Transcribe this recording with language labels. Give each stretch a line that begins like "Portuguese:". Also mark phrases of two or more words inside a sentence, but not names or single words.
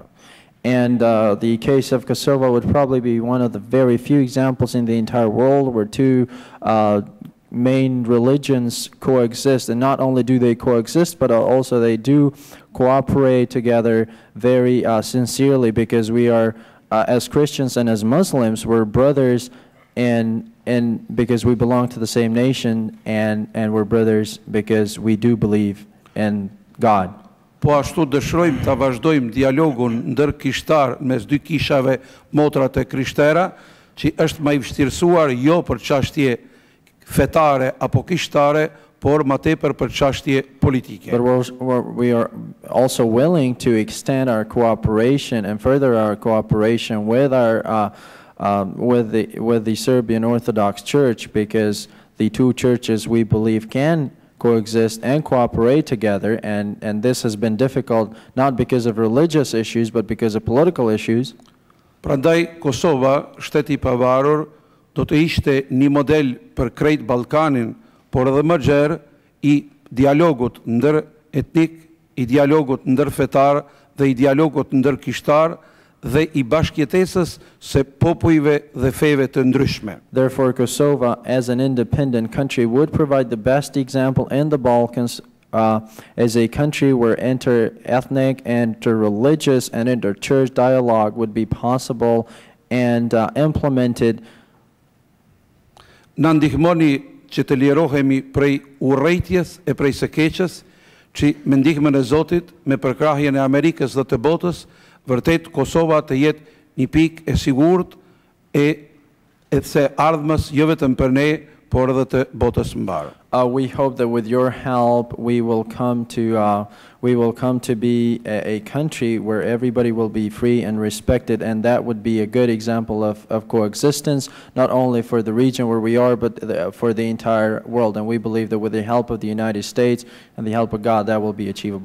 English: And the case of Kosovo would probably be one of the very few examples in the entire world where two main religions coexist. And not only do they coexist, but also they do cooperate together very sincerely, because we are, as Christians and as Muslims, we're brothers, and because we belong to the same nation, and we're brothers because we do believe in God.
Albanian: Po ashtu dëshirojmë ta vazhdojmë dialogun ndërkishtar mes dy kishave motrat e krishtera, që është më I vështirësuar jo për çështje fetare apo kishtare, por më tepër për çështje politike.
English: But we are also willing to extend our cooperation and further our cooperation with our with the Serbian Orthodox Church, because the two churches we believe can coexist and cooperate together, and this has been difficult not because of religious issues but because of political issues.
Albanian: Prandaj Kosova, shteti I pavarur, do të ishte një model për krejt Ballkanin, por edhe më gjerë I dialogut ndëretnik, I dialogut ndërfetar dhe I dialogut ndërkishtar dhe I bashkëjetesës së popujve dhe feve të ndryshme.
English: Therefore, Kosovo, as an independent country, would provide the best example in the Balkans as a country where inter-ethnic, inter-religious, and inter-church dialogue would be possible and implemented.
Albanian: Na ndihmoni që të lirohemi prej urrëties e prej së keqes, që me ndihmën e Zotit, me përkrahjen e Amerikës dhe të botës, vërtet Kosova të jetë një pikë e sigurt e së ardhmës jo vetëm për ne, por edhe të botës mbarë.
English: We hope that with your help we will come to be a country where everybody will be free and respected, and that would be a good example of coexistence, not only for the region where we are, but for the entire world. And we believe that with the help of the United States and the help of God, that will be achievable.